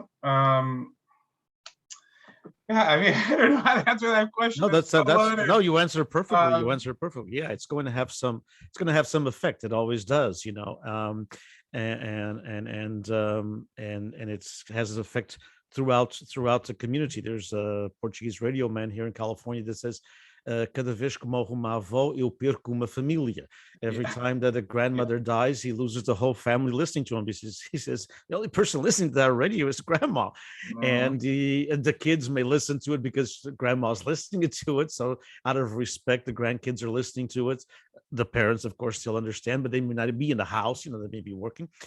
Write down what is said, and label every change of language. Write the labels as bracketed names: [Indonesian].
[English] I don't know how to answer that question. No, no, you answer perfectly. You answer perfectly. Yeah, it's going to have some effect. It always does, and it has an effect throughout the community. There's a Portuguese radio man here in California that says, [Portuguese] cada vez que morre uma avó, eu perco uma família. [English] Every time that a grandmother dies, he loses the whole family listening to him. He says the only person listening to that radio is grandma. And the kids may listen to it because grandma's listening to it. So out of respect, the grandkids are listening to it. The parents, of course, still understand, but they may not be in the house, they may be working.